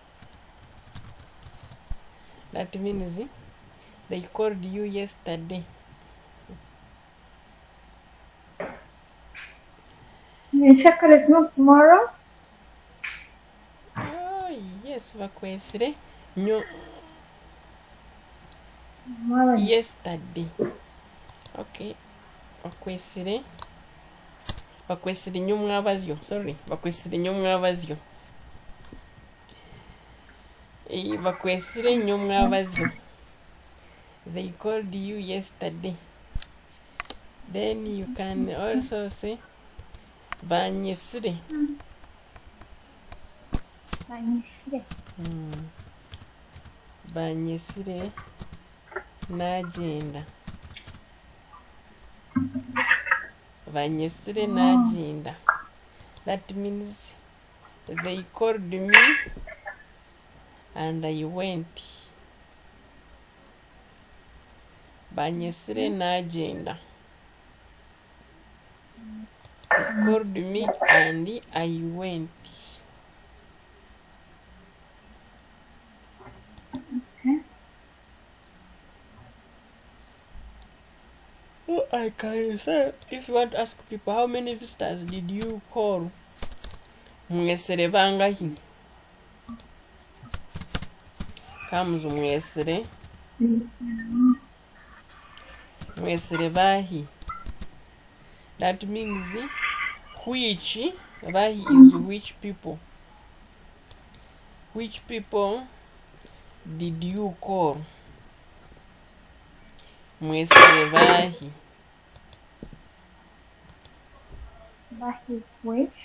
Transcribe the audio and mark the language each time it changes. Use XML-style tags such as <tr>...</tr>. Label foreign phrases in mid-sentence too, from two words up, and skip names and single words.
<en>That means they called you yesterday. Nyenchakare is not tomorrow? Oh yes, bakwesire yesterday.</en> <nyn>Okay, bakwesire nyo mwabazyo. Sorry, bakwesire nyo mwabazyo. Bakwesire nyo mwabazyo.</nyn> <en>They called you yesterday. Then you can also say banyesire.</en> <nyn>Banyesire nagenda. Banyesire nagenda.</nyn> <en>That means they called me and I went.</en> <nyn>Banyesire nagenda.</nyn> <en>They called me and I went. I can say, if you want to ask people how many visitors did you call,</en> <nyn>mwesere bangahi?</nyn> <en>Comes mwesere.</en> <nyn>Mwesere bahi.</nyn> <en>That means which, bahi is which people. Which people did you call?</en> <nyn>Mwesere bahi.</nyn> <en>Bahi is which?</en>